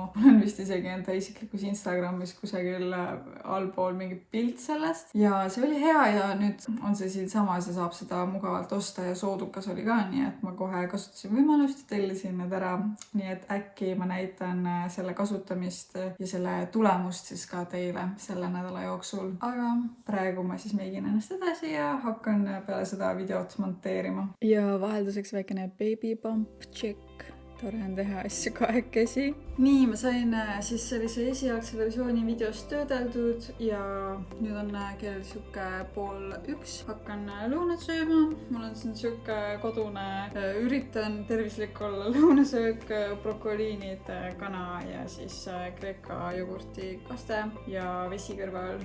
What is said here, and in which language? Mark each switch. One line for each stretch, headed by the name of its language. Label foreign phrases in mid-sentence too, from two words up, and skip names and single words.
Estonian: Ma olen vist isegi enda isiklikus Instagramis kusagil allpool mingi pilt sellest ja see oli hea ja nüüd on see siinsamas ja saab seda mugavalt osta ja soodukas oli ka, nii et ma kohe kasutasin võimalust ja tellisin need ära. Nii et äkki ma näitan selle kasutamist ja selle tulemust siis ka teile selle nädala jooksul. Aga praegu ma siis meigin ennast edasi ja hakkan peale seda videot monteerima. Ja vahelduseks väikene
English: baby bump check.
Estonian: Tore on teha asju kahekesi. Nii, ma sain siis sellise esialgse versiooni videost töödeldud ja nüüd on kell siuke 12:30. Hakkan lõunat sööma. Mul on siin siuke kodune, üritan tervislik olla lõunasöök, brokoliinid, kana ja siis kreeka jogurti kaste ja vesi kõrval.